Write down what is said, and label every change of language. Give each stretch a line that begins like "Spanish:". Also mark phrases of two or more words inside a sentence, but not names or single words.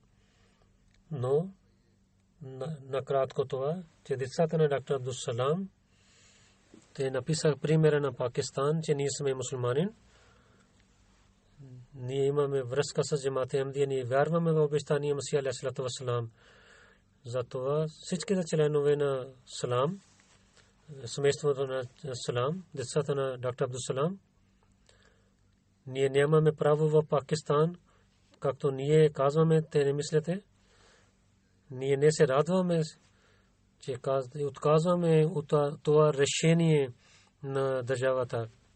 Bulgarian: Но накратко това, че децата на доктор Абдул Салам, те написах примера на Пакистан, че ние сме мусулманин. Ние имаме връзка с Джамат Ахмадия, ние вярваме в обещания Масия
Arabic: عليه والسلام.
Bulgarian: Затова всичките членове на Салам, семейството на Салам, децата на доктор Абдул Салам, ние нямаме право в Пакистан, както ние казваме, те не мислите. Ние не се радваме, че отказваме от това решение на държавата.